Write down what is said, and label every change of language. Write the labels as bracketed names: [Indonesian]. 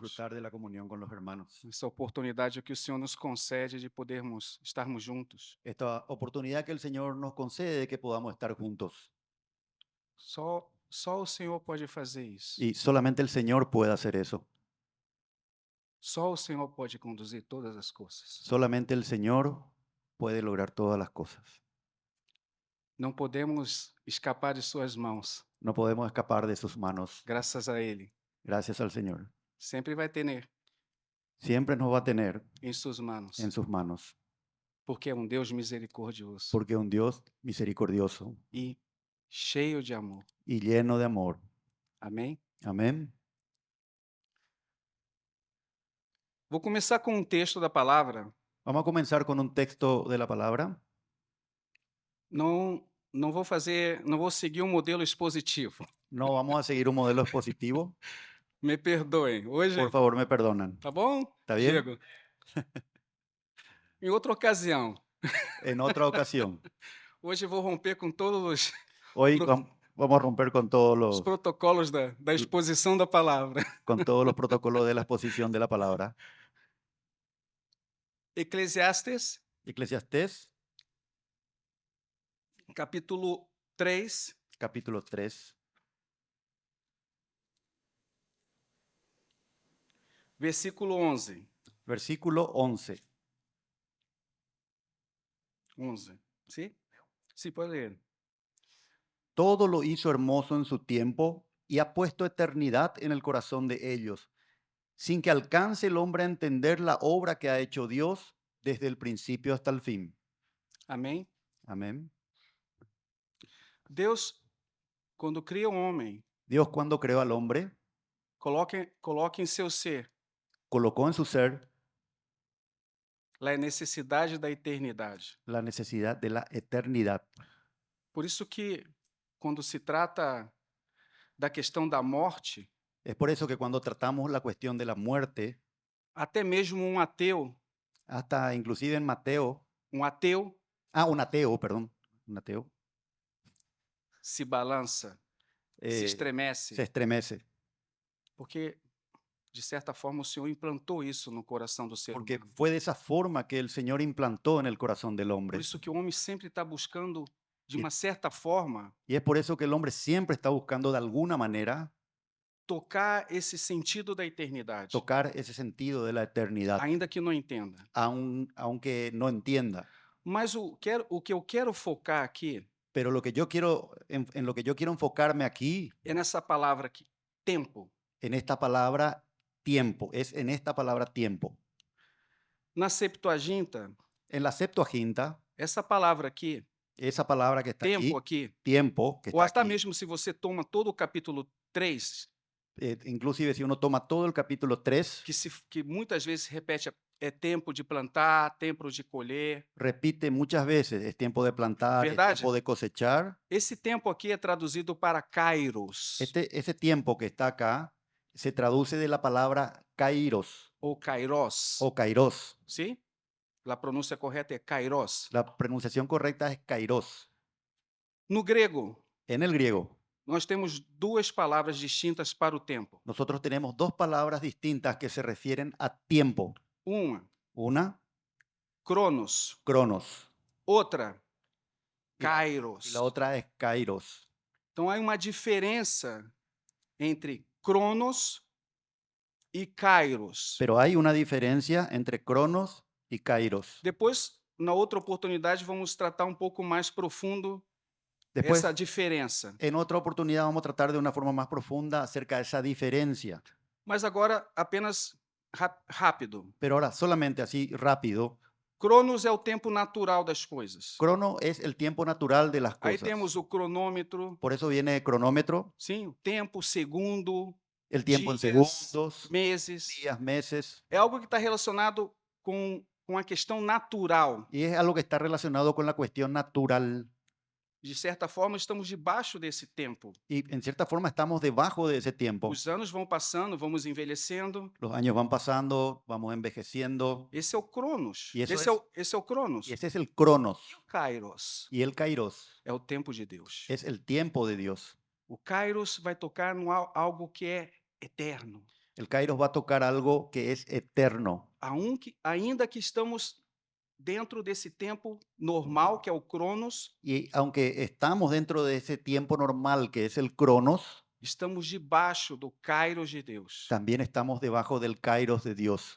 [Spanish] disfrutar de la comunión con los hermanos. [Portuguese] Essa oportunidade que o Senhor nos concede de podermos estarmos juntos. [Spanish] Esta oportunidad que el Señor nos concede de que podamos estar juntos. [Portuguese] Só o Senhor pode fazer isso. [Spanish] Y solamente el Señor puede hacer eso. [Portuguese] Só o Senhor pode conduzir todas as coisas. [Spanish] Solamente el Señor puede lograr todas las cosas. [Portuguese] Não podemos escapar de suas mãos. [Spanish] No podemos escapar de sus manos. [Portuguese] Graças a Ele. [Spanish] Gracias al Señor. [Portuguese] Sempre vai ter [Spanish] Siempre nos va a tener [Portuguese] em suas [Spanish] en manos, sus manos, [Portuguese] porque é um Deus misericordioso [Spanish] porque es un Dios misericordioso [Portuguese] e cheio de amor. [Spanish] y lleno de amor. [Portuguese] Amém? [Spanish] Amén. [Portuguese] Vou começar com um texto da palavra. [Spanish] Vamos a comenzar con un texto de la palabra. [Portuguese] Não vou seguir um modelo expositivo. [Spanish] No vamos a seguir un modelo expositivo. [Portuguese] Me perdoem. [Spanish] Por [Portuguese] Hoje, [Spanish] favor, me perdonan. [Portuguese] tá bom? [Spanish] ¿Está bien? [Portuguese] Diego, em outra ocasião. [Spanish] En otra ocasión. [Portuguese] Hoje vou romper com todos os [Spanish] Hoy [Portuguese] pro- [Spanish] vamos a romper con todos [Portuguese] os protocolos da exposição da palavra. [Spanish] con todos los protocolos de la exposición de la palabra. [Portuguese] Eclesiastes, [Spanish] Eclesiastés, [Portuguese] capítulo 3, [Spanish] capítulo 3, [Portuguese] versículo 11. [Spanish] versículo 11. 11. ¿Sí? Sí, puede leer. Todo lo hizo hermoso en su tiempo y ha puesto eternidad en el corazón de ellos, sin que alcance el hombre a entender la obra que ha hecho Dios desde el principio hasta el fin. [Portuguese] Amém? [Spanish] Amén. [Portuguese] Deus, quando cria um homem, [Spanish] Dios, cuando creó al hombre, [Portuguese] coloca em seu ser [Spanish] colocó en su ser [Portuguese] a necessidade da eternidade. [Spanish] la necesidad de la eternidad. [Portuguese] Por isso que, quando se trata da questão da morte, [Spanish] Es por eso que cuando tratamos la cuestión de la muerte, [Portuguese] até mesmo [Spanish] hasta inclusive en Mateo, [Portuguese] um ateu [Spanish] un ateo, perdón, un ateo, [Portuguese] se balança, se [Spanish] se [Portuguese] estremece, [Spanish] estremece, [Portuguese] porque, de certa forma, o Senhor implantou isso no coração do ser [Spanish] porque [Portuguese] humano. [Spanish] fue de esa forma que el Señor implantó en el corazón del [Portuguese] Por [Spanish] hombre. [Portuguese] isso que o homem sempre está buscando, de [Spanish] Y, [Portuguese] uma certa forma, [Spanish] y es por eso que el hombre siempre está buscando de alguna manera [Portuguese] tocar esse sentido da eternidade, [Spanish] tocar ese sentido de la eternidad, [Portuguese] ainda que não entenda. [Spanish] aunque no entienda. [Portuguese] Mas o que eu quero focar aqui [Spanish] Pero lo que yo quiero, en lo que yo quiero enfocarme aquí, [Portuguese] é nessa palavra aqui, tempo. [Spanish] en esta palabra tiempo, es en esta palabra tiempo. [Portuguese] Na Septuaginta, [Spanish] En la Septuaginta, [Portuguese] essa palavra aqui, [Spanish] esa palabra que está [Portuguese] tempo [Spanish] aquí, [Portuguese] aqui, [Spanish] tiempo, que [Portuguese] ou [Spanish] está aquí, [Portuguese] mesmo se você toma todo o capítulo 3, [Spanish] inclusive si uno toma todo el capítulo 3, [Portuguese] que muitas vezes repete, é tempo de plantar, tempo de colher. [Spanish] repite muchas veces, es tiempo de plantar, es [Portuguese] Verdade? [Spanish] tiempo de cosechar. [Portuguese] Esse tempo aqui é traduzido para kairos, [Spanish] Ese tiempo que está acá se traduce de la palabra kairos [Portuguese] ou kairos. [Spanish] o kairos. [Portuguese] Sim? A pronúncia correta é kairos. [Spanish] La pronunciación correcta es kairos. [Portuguese] No grego, [Spanish] En el griego, [Portuguese] nós temos duas palavras distintas para o tempo. [Spanish] nosotros tenemos dos palabras distintas que se refieren a tiempo. [Portuguese] Uma, [Spanish] Una, [Portuguese] cronos. [Spanish] cronos, [Portuguese] Outra, [Spanish] y la [Portuguese] kairos. [Spanish] otra es kairos. [Portuguese] Então, há uma diferença entre cronos e kairos. [Spanish] Pero hay una diferencia entre cronos y kairos. [Portuguese] Depois, na outra oportunidade, vamos tratar um pouco mais profundo [Spanish] Después, [Portuguese] essa diferença. [Spanish] en otra oportunidad vamos a tratar de una forma más profunda acerca de esa diferencia. [Portuguese] Mas agora, apenas rápido. [Spanish] Pero ahora, solamente así rápido, [Portuguese] Cronos é o tempo natural das coisas. [Spanish] crono es el tiempo natural de las [Portuguese] Aí [Spanish] cosas. [Portuguese] temos o cronômetro, [Spanish] Por eso viene cronómetro, [Portuguese] sim, o tempo, segundo. [Spanish] el tiempo en [Portuguese] dias, [Spanish] segundos, [Portuguese] meses. [Spanish] días, meses, [Portuguese] É algo que está relacionado com a questão natural. [Spanish] y es algo que está relacionado con la cuestión natural. [Portuguese] De certa forma, estamos debaixo desse tempo. [Spanish] Y en cierta forma estamos debajo de ese tiempo. [Portuguese] Os anos vão passando, vamos envelhecendo. [Spanish] Los años van pasando, vamos envejeciendo, [Portuguese] Esse é o Cronos. [Spanish] y eso [Portuguese] Esse é o Cronos. [Spanish] y ese es el Cronos. [Portuguese] E o Kairos [Spanish] Y el Kairos [Portuguese] é o tempo de Deus. [Spanish] es el tiempo de Dios. [Portuguese] O Kairos vai tocar no algo que é eterno. [Spanish] El Kairos va a tocar algo que es eterno. [Portuguese] Ainda que estamos dentro desse tempo normal, que é o Cronos, [Spanish] Y aunque estamos dentro de ese tiempo normal que es el Cronos, [Portuguese] estamos debaixo do Kairos de Deus. [Spanish] también estamos debajo del Kairos de Dios.